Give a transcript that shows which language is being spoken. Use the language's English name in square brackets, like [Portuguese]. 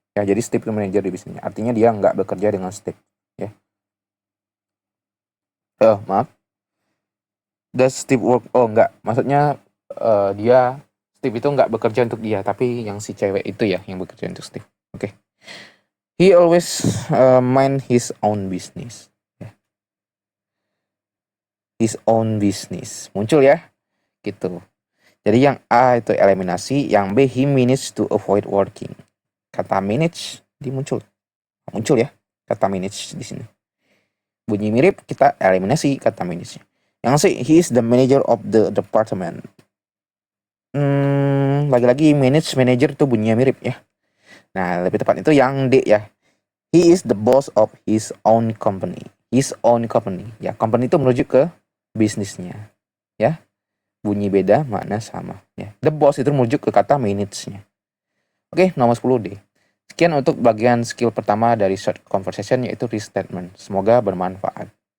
[Indonesian] Ya, jadi Steve itu manajer di bisnisnya. Artinya dia nggak bekerja dengan Steve. Ya. Maaf. [English] Does Steve work? [Indonesian] Oh, enggak. Maksudnya Steve itu nggak bekerja untuk dia, tapi yang si cewek itu ya yang bekerja untuk Steve. Oke. [English] He always mind his own business. [Indonesian] Ya. [English] His own business. [Indonesian] Muncul ya. Gitu. Jadi yang A itu eliminasi, yang B [English] he managed to avoid working. [Indonesian] Kata manage muncul ya. Kata manage di sini. Bunyi mirip, kita eliminasi kata manage. Yang C, [English] he is the manager of the department. [Indonesian] Lagi-lagi manager itu bunyinya mirip ya. Nah, lebih tepat itu yang D ya. [English] He is the boss of his own company. His own company. [Indonesian] Ya, company itu merujuk ke bisnisnya. Ya. Bunyi beda, makna sama ya. The boss itu merujuk ke kata manage-nya. Oke, nomor 10D. Sekian untuk bagian skill pertama dari short conversation yaitu restatement. Semoga bermanfaat.